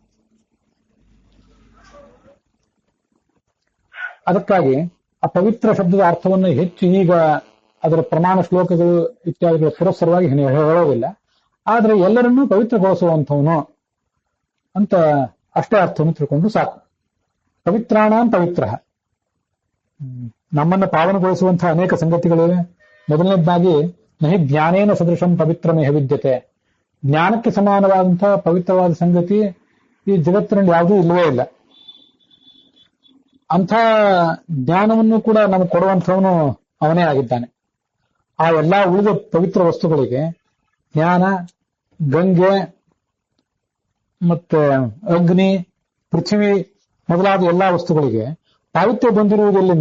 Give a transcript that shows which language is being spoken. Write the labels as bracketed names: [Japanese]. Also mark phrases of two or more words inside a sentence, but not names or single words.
[Kannada] ಅದಕ್ಕಾಗಿ ಆ ಪವಿತ್ರ ಶಬ್ದದ ಅರ್ಥವನ್ನು ಹೆಚ್ಚು ಈಗ ಅದರ ಪ್ರಮಾಣ ಶ್ಲೋಕಗಳು ಇತ್ಯಾದಿಗಳ ಪುರಸ್ಸರವಾಗಿ ಹೇಳೋದಿಲ್ಲ. ಆದರೆ ಎಲ್ಲರನ್ನೂ ಪವಿತ್ರಗೊಳಿಸುವಂಥವನು ಅಂತ ಅಷ್ಟೇ ಅರ್ಥವನ್ನು ತಿಳ್ಕೊಂಡು ಸಾಕು. [Sanskrit] ಪವಿತ್ರಾಣಾಂ ಪವಿತ್ರ, [Kannada] ನಮ್ಮನ್ನು ಪಾವನಗೊಳಿಸುವಂತಹ ಅನೇಕ ಸಂಗತಿಗಳಿವೆ. [Sanskrit] ಮೊದಲನೇದಾಗಿ ನಹಿ ಜ್ಞಾನೇನ ಸದೃಶಂ ಪವಿತ್ರಮೇಹ ವಿದ್ಯತೆ, [Kannada] ಜ್ಞಾನಕ್ಕೆ ಸಮಾನವಾದಂತಹ ಪವಿತ್ರವಾದ ಸಂಗತಿ ಈ ಜಗತ್ತಿನಲ್ಲಿ ಯಾವುದೂ ಇಲ್ಲವೇ ಇಲ್ಲ. ಅಂಥ ಜ್ಞಾನವನ್ನು ಕೂಡ ನಮಗೆ ಕೊಡುವಂಥವನು ಅವನೇ ಆಗಿದ್ದಾನೆ. ಆ ಎಲ್ಲಾ ಉಳಿದ ಪವಿತ್ರ ವಸ್ತುಗಳಿಗೆ ಜ್ಞಾನ, ಗಂಗೆ ಮತ್ತೆ ಅಗ್ನಿ, ಪೃಥ್ವಿ ಮೊದಲಾದ ಎಲ್ಲಾ ವಸ್ತುಗಳಿಗೆ ಪಾವಿತ್ರ್ಯ ಬಂದಿರುವುದೆಲ್ಲಿಂದ?